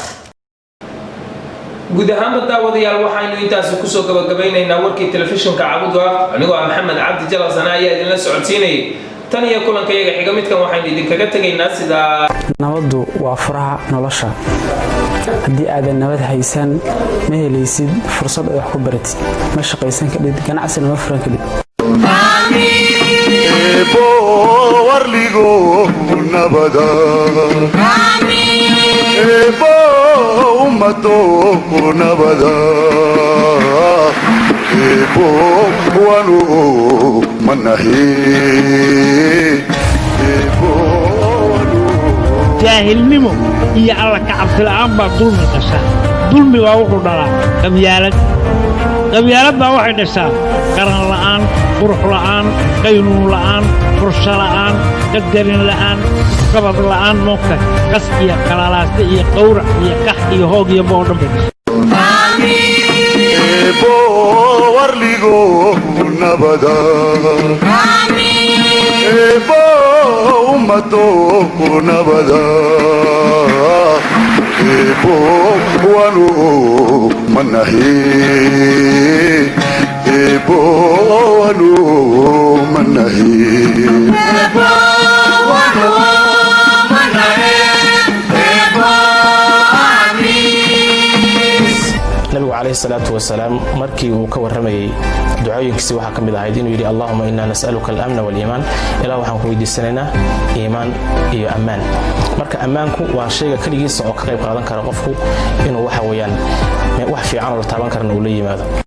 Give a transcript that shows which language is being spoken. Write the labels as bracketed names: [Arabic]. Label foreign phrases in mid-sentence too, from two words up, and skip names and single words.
[Somali] guud ahaan daawadayaal waxaynu intaas ku soo gabagabaynaynaa warkii telefishinka Cabudwaaq anigoo Maxamed Cabdi Jalasana ayaa idin la socodsiinayay tan iyo kulankayaga xiga midkan waxaan idinkaga tagaynaa sida nabadu waa furaha nolosha haddii aadan nabad haysan ma helaysid fursad ay wax ku baratid ma shaqaysan kadib ganacsiga ma furan kadib ebo warligo nabada ebo ummato nabada ebo wanu manahi ebo jaahilnimo iyo alla ka cabsi la'aan baa dulmi dhashaa dulmi waa wuxuu dhalaa qabyaalad baa waxay dhashaa qaran la'aan qurux la'aan qaynuun la'aan fursho la'aan qadarin la'aan qabad la'aan moogta qas iyo qalalaasta iyo qawrac iyo qax iyo hoog iyo boodhan bay dhashaa ebo warligo nabada ebo ummato nabada ebo wanu manahi ebo wanu manahi ebo wanu manahi ebo amis. nabigu [Arabic] عليه الصلاة والسلام [Somali] markii uu ka warramayay ducooyinkiisi waxaa ka mid ahayd inuu yidhi [Arabic] اللهم إنا نسألك الأمن والإيمان [Somali] ilaa waxaan ku weydiisanaynaa iimaan iyo ammaan. marka ammaanku waa shayga keligiisa oo ka qayb qaadan kara qofku inuu waxa weeyaan wax fiican oo la taaban karana uu la yimaado.